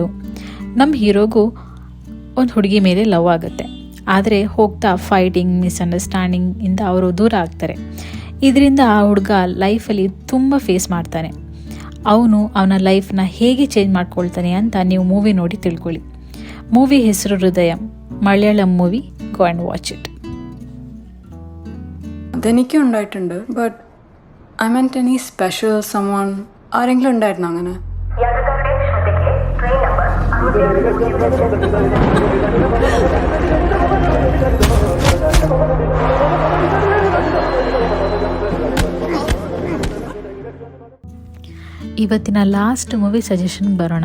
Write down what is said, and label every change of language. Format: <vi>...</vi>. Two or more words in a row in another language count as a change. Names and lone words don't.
<kn>ನಮ್ಮ ಹೀರೋಗೂ ಒಂದು ಹುಡುಗಿ ಮೇಲೆ ಲವ್ ಆಗುತ್ತೆ. ಆದರೆ ಹೋಗ್ತಾ ಫೈಟಿಂಗ್, ಮಿಸ್ಅಂಡರ್ಸ್ಟ್ಯಾಂಡಿಂಗ್ ಇಂದ ಅವರು ದೂರ ಆಗ್ತಾರೆ. ಇದರಿಂದ ಆ ಹುಡುಗ ಲೈಫಲ್ಲಿ ತುಂಬ ಫೇಸ್ ಮಾಡ್ತಾನೆ. ಅವನು ಅವನ ಲೈಫ್ನ ಹೇಗೆ ಚೇಂಜ್ ಮಾಡ್ಕೊಳ್ತಾನೆ ಅಂತ ನೀವು ಮೂವಿ ನೋಡಿ ತಿಳ್ಕೊಳ್ಳಿ. ಮೂವಿ ಹೆಸರು ಹೃದಯ,</kn> <ml>മലയാളം മൂവി.</ml> <en>go and watch it.</en> <ml>അതെനിക്കും ഉണ്ടായിട്ടുണ്ട്.</ml> <en>but I meant any special someone</en> <ml>ആരെങ്കിലും ഉണ്ടായിരുന്നോ അങ്ങനെ?</ml> <kn>ಇವತ್ತಿನ ಲಾಸ್ಟ್ ಮೂವಿ ಸಜೆಷನ್ಗೆ ಬರೋಣ.</kn>